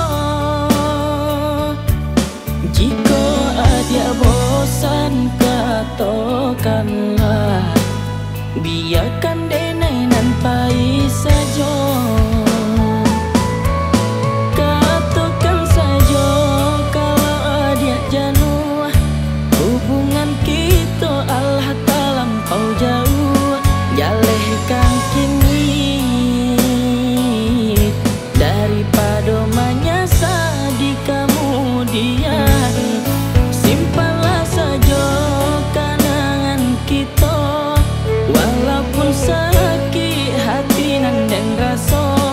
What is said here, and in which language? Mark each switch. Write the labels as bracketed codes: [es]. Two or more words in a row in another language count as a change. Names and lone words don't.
[min] Jika adia bosan katakanlah, biarkan denai nampai saja. [id] Katakan saja kalau adia jenuh, hubungan kita Allah tak lampau jauh. [min] Jalehkan kini daripada menyesal di kemudian. [id] Simpanlah saja kenangan kita, walaupun sakit hati dan rasa.